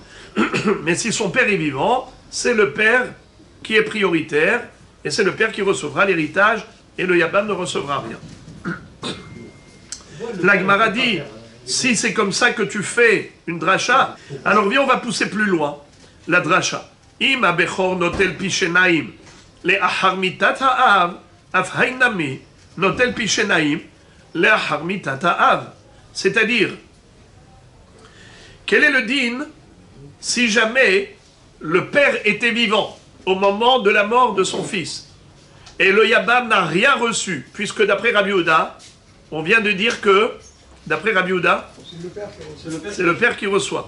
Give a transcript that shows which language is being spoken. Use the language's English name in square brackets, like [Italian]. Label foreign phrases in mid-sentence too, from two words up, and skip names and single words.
[French] Mais si son père est vivant, c'est le père qui est prioritaire, et c'est le père qui recevra l'héritage, et le Yabam ne recevra rien. La Gemara dit, si c'est comme ça que tu fais une dracha, alors viens, on va pousser plus loin, la dracha. [Hebrew] אם הבכור נוטל פי שניים לאחר מיתת האב, אף היינמי, נוטל פי שיניים, לאחר מיתת האב. [French] C'est-à-dire, quel est le din si jamais le père était vivant au moment de la mort de son fils et le Yabam n'a rien reçu, puisque d'après Rabbi Yehuda, on vient de dire que, d'après Rabbi Yehuda, c'est le père qui reçoit.